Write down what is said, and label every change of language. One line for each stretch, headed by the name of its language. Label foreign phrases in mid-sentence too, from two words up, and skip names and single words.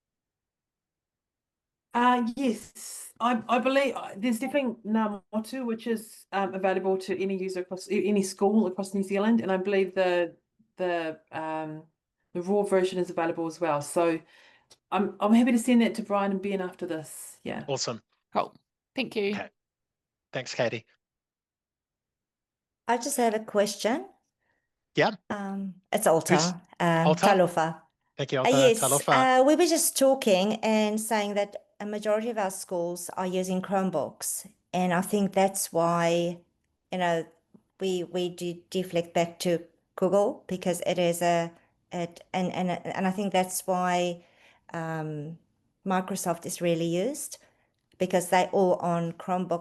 English: Yes, I believe there's definitely Ngā Motu, which is available to any user across any school across New Zealand, and I believe the raw version is available as well. So I'm happy to send that to Brian and Ben after this. Yeah. Awesome. Cool. Thank you. Okay. Thanks, Katie. I just have a question. Yeah. It's Alta. Alta? Talofa. Thank you, Alta. Yes, Talofa. we were just talking and saying that a majority of our schools are using Chromebooks, and I think that's why, we do deflect back to Google, because it is a And I think that's why Microsoft is really used, because they're all on Chromebook.